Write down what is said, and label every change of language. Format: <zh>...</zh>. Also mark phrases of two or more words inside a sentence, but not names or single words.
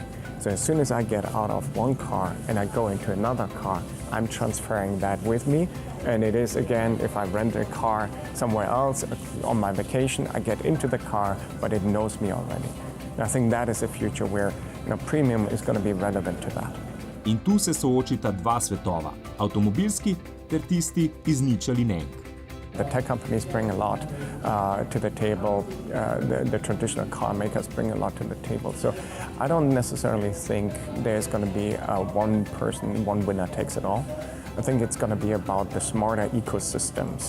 <en>So as soon as I get out of one car and I go into another car, I'm transferring that with me. And it is, again, if I rent a car somewhere else on my vacation, I get into the car, but it knows me already. And I think that is a future where premium is going to be relevant to that.</en> <sl>In tu se soočita dva svetova, avtomobilski ter tisti iz nič ali nenk.</sl> <en>The tech companies bring a lot to the table. The traditional car makers bring a lot to the table. So I don't necessarily think there's going to be one person, one winner takes it all. I think it's going to be about the smarter ecosystems.</en>